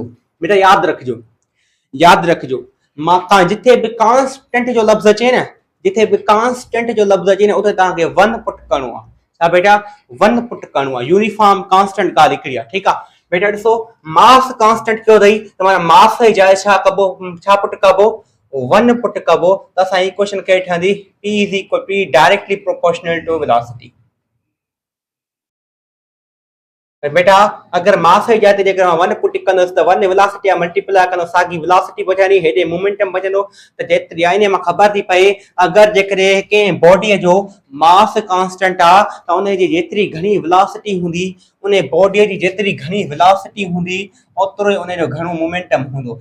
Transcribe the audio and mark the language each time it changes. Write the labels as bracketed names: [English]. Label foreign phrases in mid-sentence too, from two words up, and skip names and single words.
[Sindhi] बेटा यादि रखिजो, यादि रखिजो, मां तव्हां जिथे बि कांस्टेंट जो लफ़्ज़ अचे न, जिथे बि कांस्टेंट जो लफ़्ज़ अचे न, उते तव्हांखे [English] one put [Sindhi] करिणो आहे। छा बेटा [English] one put [Sindhi] करिणो आहे। [English] uniform constant [Sindhi] ॻाल्हि हिकिड़ी आहे। ठीकु आहे बेटा, ॾिसो [English] mass constant [Sindhi] कयो अथई त माना मास जी जाइ छा कबो, छा पुट कबो, [English] one put [Sindhi] कबो। त असांजी इक्वेशन कहिड़ी ठहंदी? [English] P is equal P directly proportional to velocity. [Sindhi] बेटा अगर मास जी जाइ ते जेकर [English] one put [Sindhi] कंदुसि त [English] one velocity multiply [Sindhi] कंदो, साॻी वेलोसिटी बचंदी, हेॾे मोमेंटम बचंदो। त जेतिरी आहे इन मां ख़बर थी पए अगरि जेकॾहिं कंहिं बॉडीअ जो [English] mass constant [Sindhi] आहे त उन जी जेतिरी घणी वेलोसिटी हूंदी, उन बॉडीअ जी जेतिरी घणी वेलोसिटी हूंदी ओतिरो ई उन जो घणो मोमेंटम हूंदो।